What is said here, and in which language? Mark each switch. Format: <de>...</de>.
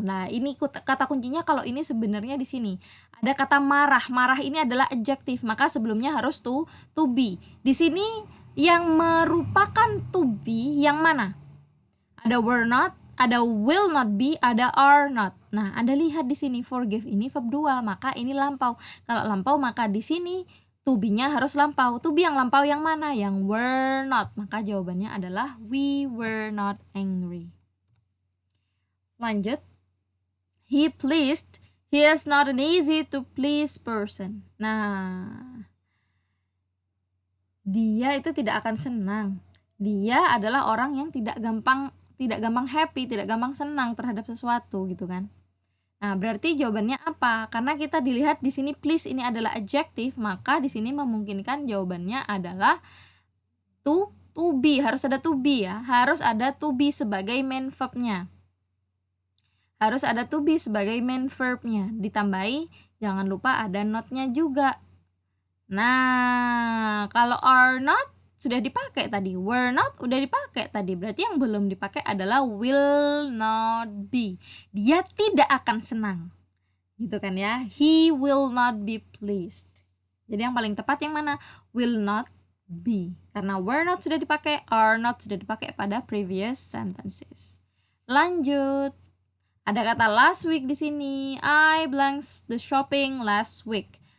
<id>Nah, ini kata kuncinya kalau ini sebenarnya di sini. Ada kata marah. Marah ini adalah adjektif, maka sebelumnya harus to be. Di sini yang merupakan to be yang mana?</id> <en>Ada were not, ada will not be, ada are not.</en> <id>Nah, Anda lihat di sini forgive ini verb 2, maka ini lampau. Kalau lampau maka di sini to be-nya harus lampau. To be yang lampau yang mana? Yang were not. Maka jawabannya adalah</id> <en>we were not angry.</en> <id>Lanjut.</id> <en>He pleased. He is not an easy to please person.</en> <id>Nah, dia itu tidak akan senang. Dia adalah orang yang tidak gampang happy, tidak gampang senang terhadap sesuatu gitu kan. Nah, berarti jawabannya apa? Karena kita dilihat di sini please ini adalah adjektif, maka di sini memungkinkan jawabannya adalah to be. Harus ada to be ya. Harus ada to be sebagai main verb-nya. Harus ada to be sebagai main verb-nya. Ditambahi jangan lupa ada not-nya juga. Nah, kalau are not sudah dipakai tadi, were not udah dipakai tadi, berarti yang belum dipakai adalah</id> <en>will not be.</en> <id>Dia tidak akan senang, gitu kan ya.</id> <en>He will not be pleased.</en> <id>Jadi yang paling tepat yang mana?</id> <en>Will not be.</en> <id>Karena were not sudah dipakai, are not sudah dipakai pada</id> <en>previous sentences.</en> <id>Lanjut. Ada kata last week di sini.</id> <en>I blanks the shopping last week.</en>